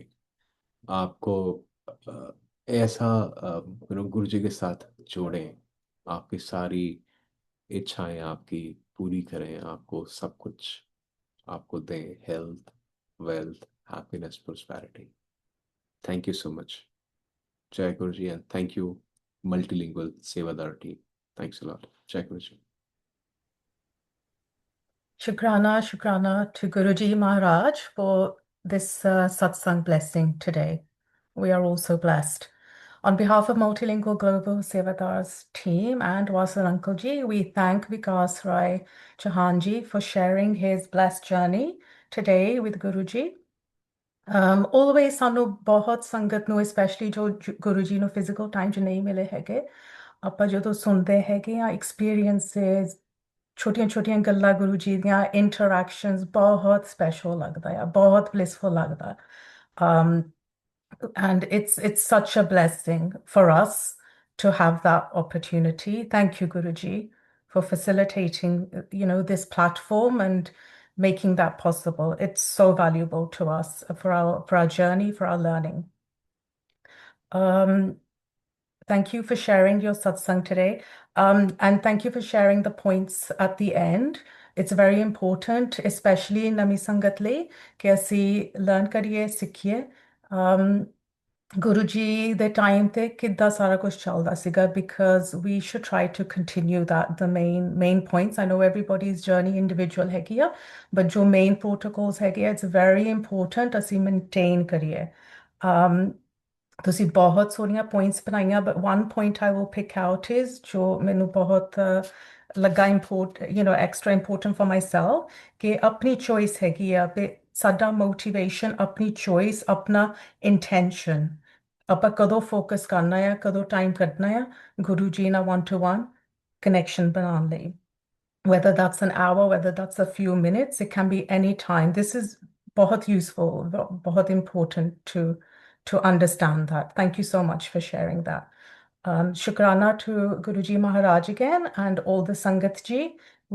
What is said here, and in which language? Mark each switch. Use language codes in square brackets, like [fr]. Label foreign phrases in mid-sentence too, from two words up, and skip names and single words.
[hi] आपको ऐसा गुरुजी के साथ जोड़ें, आपकी सारी इच्छाएं आपकी पूरी करें, आपको सब कुछ आपको दें, [en] health, wealth, happiness, prosperity. thank you so much. [hi] जय गुरुजी [en] and thank you multilingual sevadar team. thanks a lot. [hi] जय गुरुजी। [en] Shukrana, Shukrana to Guruji Maharaj for this satsang blessing today. We are also blessed. On behalf of Multilingual Global Sevadars team and Vasan Uncle Ji, we thank Vikas Rai Chauhanji for sharing his blessed journey today with Guruji. [pa] Always ਸਾਨੂੰ ਬਹੁਤ ਸੰਗਤ ਨੂੰ especially ਜੋ ਗੁਰੂ ਜੀ ਨੂੰ [en] physical time [pa] 'ਚ ਨਹੀਂ ਮਿਲੇ ਹੈਗੇ, ਆਪਾਂ ਜਦੋਂ ਸੁਣਦੇ ਹੈਗੇ ਆ ਐਕਸਪੀਰੀਐਂਸਸ, ਛੋਟੀਆਂ-ਛੋਟੀਆਂ ਗੱਲਾਂ ਗੁਰੂ ਜੀ ਦੀਆਂ ਇੰਟਰੈਕਸ਼ਨਸ ਬਹੁਤ ਸਪੈਸ਼ਲ ਲੱਗਦਾ ਆ, ਬਹੁਤ ਬਲਿਸਫੁਲ ਲੱਗਦਾ। [en] And it's such a blessing for us to have that opportunity. Thank you, Guruji, for facilitating, this platform and making that possible. It's so valuable to us for our journey, for our learning. Thank you for sharing your satsang today. And thank you for sharing the points at the end. It's very important, especially in Nami Sangat le, [pa] ਕਿ ਅਸੀਂ learn ਕਰੀਏ, ਸਿੱਖੀਏ। Guruji [en] the time [pa] ਤੇ ਕਿੱਦਾਂ ਸਾਰਾ ਕੁਝ ਚੱਲਦਾ ਸੀਗਾ, [en] because we should try to continue that, the main points. I know everybody's journey individual [pa] ਹੈਗੀ ਆ, [en] but ਜੋ main protocols [pa] ਹੈਗੇ ਆ, [en] it's very important ਅਸੀਂ maintain ਕਰੀਏ। [pa] ਤੁਸੀਂ ਬਹੁਤ ਸੋਹਣੀਆਂ points ਬਣਾਈਆਂ, [en] but one point I will pick out is [pa] ਜੋ ਮੈਨੂੰ ਬਹੁਤ ਲੱਗਾ [en] extra important for myself, [pa] ਕਿ ਆਪਣੀ choice ਹੈਗੀ ਆ, ਤੇ ਸਾਡਾ motivation ਆਪਣੀ choice, ਆਪਣਾ intention, ਆਪਾਂ ਕਦੋਂ focus ਕਰਨਾ ਆ, ਕਦੋਂ time ਕੱਢਣਾ ਆ ਗੁਰੂ ਜੀ ਨਾਲ [en] one-to-one connection [pa] ਬਣਾਉਣ ਲਈ। [en] Whether that's an hour, whether that's a few minutes, it can be any time. This is बहुत useful, बहुत important to understand that. Thank you so much for sharing that. Shukrana to Guruji Maharaj again and all the Sangat ji.